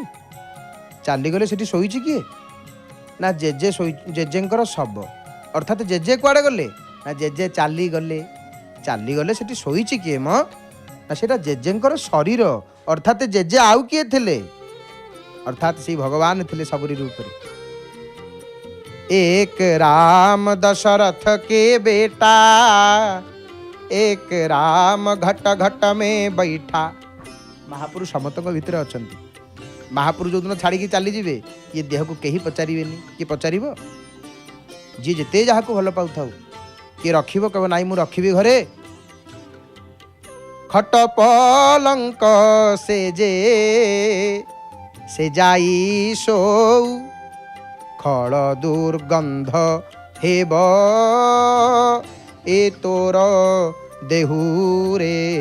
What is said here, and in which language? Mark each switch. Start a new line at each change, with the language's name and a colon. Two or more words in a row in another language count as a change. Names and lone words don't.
Odia: ଚାଲିଗଲେ ସେଠି ଶୋଇଛି କିଏ? ନା ଜେଜେ ଜେଜେଙ୍କର ଶବ। ଅର୍ଥାତ୍ ଜେଜେ କୁଆଡ଼େ ଗଲେ? ନା ଜେଜେ ଚାଲିଗଲେ। ଚାଲିଗଲେ ସେଠି ଶୋଇଛି କିଏ ମ? ନା ସେଟା ଜେଜେଙ୍କର ଶରୀର। ଅର୍ଥାତ୍ ଜେଜେ ଆଉ କିଏ ଥିଲେ? ଅର୍ଥାତ୍ ସେଇ ଭଗବାନ ଥିଲେ ସବୁରି ରୂପରେ।
Hindi: एक राम दशरथ के बेटा, एक राम घट घट में बैठा।
Odia: महापुरुष समस्तଙ୍କ ଭିତରେ ଅଛନ୍ତି। महापुरुष ଯୋଉଦିନ ଛାଡ଼ିକି ଚାଲିଯିବେ, ଇଏ ଦେହକୁ କେହି ପଚାରିବେନି। କିଏ ପଚାରିବ? ଯିଏ ଯେତେ ଯାହାକୁ ଭଲ ପାଉଥାଉ, କିଏ ରଖିବ? କହିବ ନାଇଁ ମୁଁ ରଖିବି ଘରେ। ଖଟ ପଲଙ୍କ ସେ ଯାଇ ଶୋଉ, ଖଳ ଦୁର୍ଗନ୍ଧ ହେବ ଏ ତୋର ଦେହୁରେ।